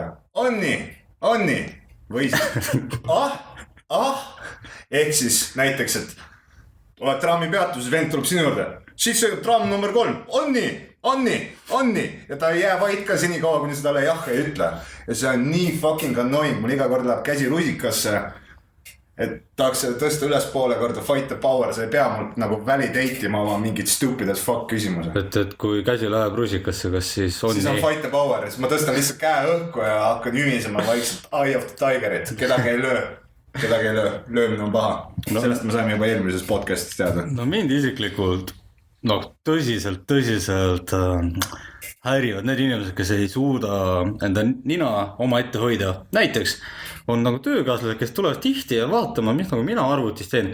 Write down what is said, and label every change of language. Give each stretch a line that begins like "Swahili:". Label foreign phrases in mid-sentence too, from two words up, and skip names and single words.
Estonian: Onni, või siis ehk siis näiteks, et oled traami peatuses, vend tuleb sinu juurde, siis sõidab traam number 3, Onni, ja ta ei jää vaid ka senikaua, kuni seda jah ei ütle. Ja see on nii
English: fucking annoying,
Estonian: mul iga kord läheb käsi rusikasse, et tahaks tõsta üles poole korda
English: fight the power,
Estonian: sa ei pea mul nagu valideitima oma mingid
English: stupid as fuck
Estonian: küsimuse. Et kui käsi läheb rusikasse, kas siis on siis on
English: fight the power,
Estonian: siis ma tõstan lihtsalt käe õhku ja hakkan ümisema vaikselt Eye of the Tigerit, kedagi ei löö, löömine on paha. Sellest me saime juba eelmises podcastis teada. No mind isiklikult tõsiselt häirivad need inimesed, kes ei suuda enda nina oma ette hoida. Näiteks on nagu töökaaslased, kes tulevad tihti ja vaatama, mis nagu mina arvutis teen.